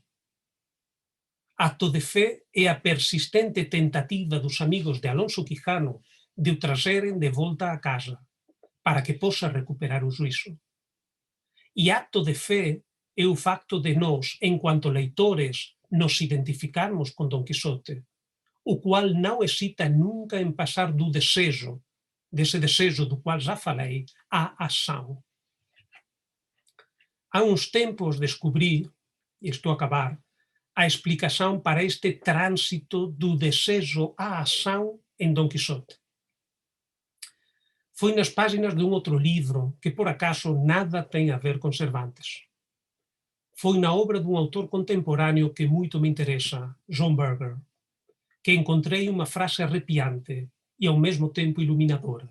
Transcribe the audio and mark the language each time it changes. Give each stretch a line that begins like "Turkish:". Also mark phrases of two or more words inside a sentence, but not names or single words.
Galician: Acto de fe é a persistente tentativa dos amigos de Alonso Quijano de o trazeren de volta a casa, para que posa recuperar o juízo. E acto de fe é o facto de nós, en cuanto leitores, nos identificarmos con Don Quixote, o cual non hesita nunca en pasar do desejo, dese desejo do qual já falei, á ação.
Portuguese: Há uns tempos descobri, e estou a acabar,
Galician: a explicación para este tránsito do desejo á ação en Don Quixote. Foi nas páginas de un outro livro que, por acaso, nada ten a ver con Cervantes. Foi na obra dun autor contemporáneo que moito me interesa, John Berger, que encontrei unha frase arrepiante e ao mesmo tempo iluminadora.